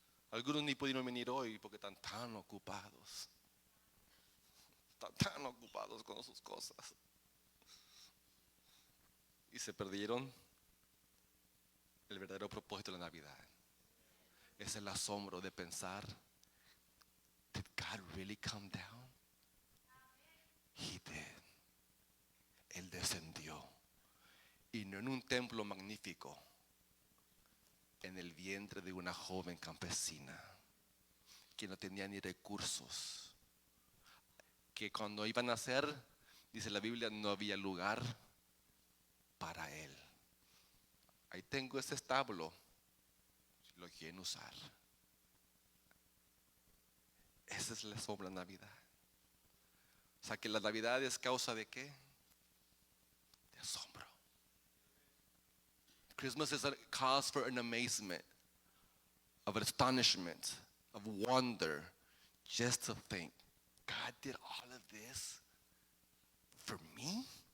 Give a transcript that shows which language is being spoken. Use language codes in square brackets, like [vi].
[es] Algunos ni pudieron venir hoy porque están tan ocupados. Están tan ocupados con sus cosas. Y se perdieron el verdadero propósito de la Navidad. Es el asombro de pensar, [en] did God really come down? He did. [es] Él descendió. Y no en un templo magnífico, en el vientre de una joven campesina que no tenía ni recursos, que cuando iban a nacer, dice la Biblia, no había lugar para él. Ahí tengo ese establo, si lo quieren usar. Esa es la sombra de Navidad. O sea que la Navidad es causa de ¿qué? De asombro. [en] Christmas is a cause for an amazement, of astonishment, of wonder, just to think, God did all of this for me.